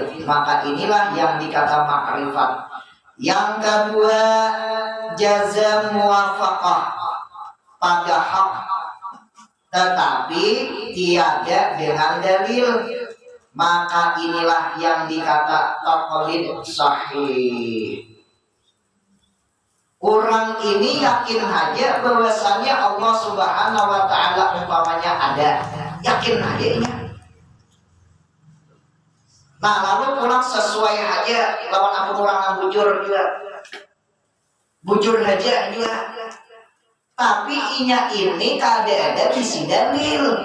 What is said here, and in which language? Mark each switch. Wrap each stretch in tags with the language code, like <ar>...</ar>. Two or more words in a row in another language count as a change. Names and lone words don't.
<id>Maka inilah yang dikata makrifat. Yang kedua jazam muwafaqah pada hak tetapi tiada dengan dalil. Maka inilah yang dikata taqlid sahih. Orang ini yakin aja bahwasanya Allah</id> <ar>سبحانه وتعالى</ar> <id>umpamanya ada, yakin aja ini. Nah lalu orang sesuai aja lawan apa orang yang bujur aja juga.</id> <bjn>Tapi inya ini kada ada bisi dalil.</bjn>